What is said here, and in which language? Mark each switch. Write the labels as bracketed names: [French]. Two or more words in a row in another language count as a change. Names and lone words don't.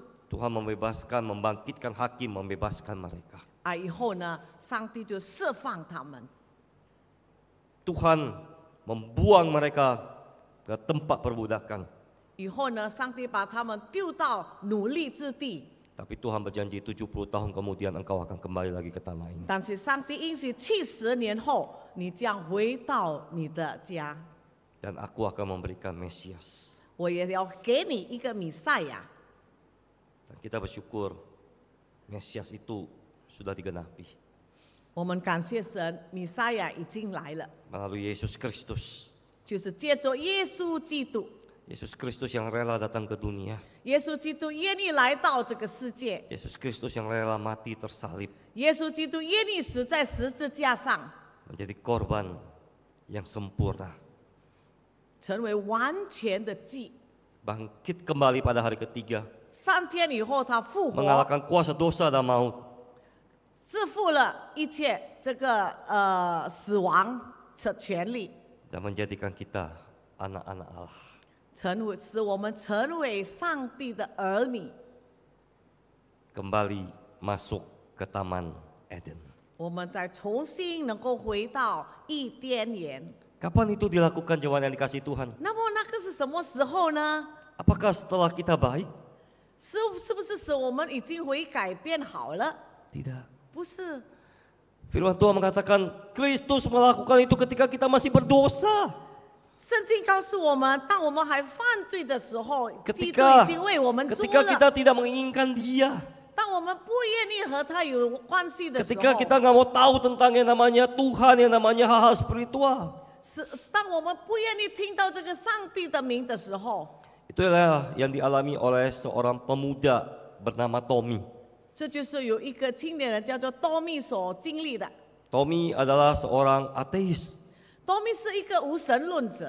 [Indonesian] Tuhan membebaskan, membangkitkan hakim, membebaskan mereka. [Chinese] 以后呢，上帝就释放他们。 [Indonesian] Tuhan membuang mereka ke tempat perbudakan. [Chinese] 以后呢，上帝把他们丢到奴隶之地。 [Indonesian] Tapi Tuhan berjanji 70 tahun kemudian engkau akan kembali lagi ke tanah ini. [Chinese] 但是上帝应许70年后，你将回到你的家， [Indonesian] Dan aku akan memberikan Mesias. [Chinese] 我也要给你一个弥赛亚。 [Indonesian] Dan kita bersyukur Mesias itu sudah digenapi [Chinese] 我们感谢神，弥赛亚已经来了， [Indonesian] melalui Yesus Kristus. [Chinese] 就是借着耶稣基督。 [Indonesian] Yesus Kristus yang rela datang ke dunia. [Chinese] 耶稣基督愿意来到这个世界， [Indonesian] Yesus Kristus yang rela mati tersalib [Chinese] 耶稣基督愿意死在十字架上， [Indonesian] menjadi korban yang sempurna. [Chinese] 成为完全的祭。 [Indonesian] Bangkit kembali pada hari ketiga, [Chinese] 3 天以后，他复活， [Indonesian] mengalahkan kuasa dosa dan maut. [Chinese] 支付了一切这个死亡的权利， [Indonesian] Dan menjadikan kita anak-anak Allah. [Chinese] 使我们成为上帝的儿女。 [Indonesian] Kembali masuk ke Taman Eden. [Chinese] 我们再重新能够回到伊甸园。 [Indonesian] Kapan itu dilakukan jemaat yang dikasih Tuhan? [Chinese] 那么那个是什么时候呢？ [Indonesian] Apakah setelah kita baik? [Chinese] 是不是使我们已经悔改变好了？ [Indonesian] Tidak. [Chinese] 不是， [Indonesian] Firman Tuhan mengatakan Kristus melakukan itu ketika kita masih berdosa. [Chinese] 圣经告诉我们，当我们还犯罪的时候，基督 [Indonesian] Ketika [Chinese] 已经为我们做 [Indonesian] ketika [Chinese] 了。 [Indonesian] kita tidak menginginkan Dia, [Chinese] 当我们不愿意和他有关系的时 [Indonesian] ketika [Chinese] 候， [Indonesian] kita nggak mau tahu tentang yang namanya Tuhan, yang namanya hal-hal spiritual, [Chinese] 是当我们不愿意听到这个上帝的名的时候， [Indonesian] itulah yang dialami oleh seorang pemuda bernama Tommy. [Chinese] 这就是有一个青年人叫做多密所经历的。 [Indonesian] Tommy adalah seorang ateis, [Chinese] Tommy 是一个无神论者，